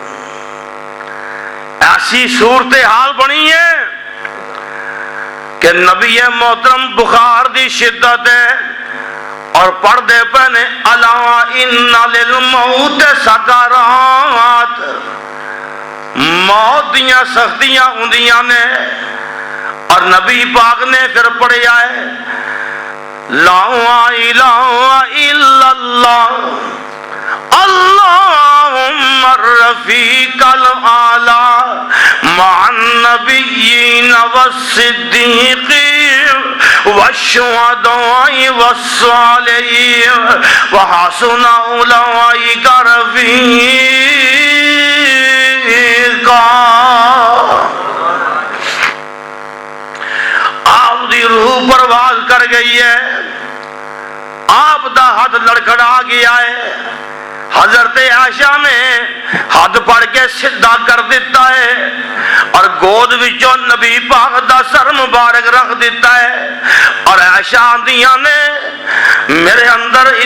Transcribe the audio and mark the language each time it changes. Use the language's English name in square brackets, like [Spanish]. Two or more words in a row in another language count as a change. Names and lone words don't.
[Punjabi] ایسی صورتحال بنی ہے کہ نبی محترم بخار دی شدت ہے اور پڑھ دے پہنے [Arabic] الا ان للموت سکرات، [Punjabi] موت دیاں سختیاں ہوندیاں نے، اور نبی پاک نے پھر پڑھیا ہے [Arabic] لا الہ الا اللہ اللہم الرفیق الاعلی مع النبیین والصدیقین والشہداء والصالحین وحسن اولئک رفیقا۔ [Punjabi] آپ دی روح پرواز کر گئی ہے، آپ دا ہاتھ لڑکھڑا گیا ہے، حضرت عائشہ نے ہاتھ پڑھ کے سدھا کر دیتا ہے اور گود وچوں نبی پاک دا سر مبارک رکھ دیتا ہے، اور عائشہ آندیاں نے میرے اندر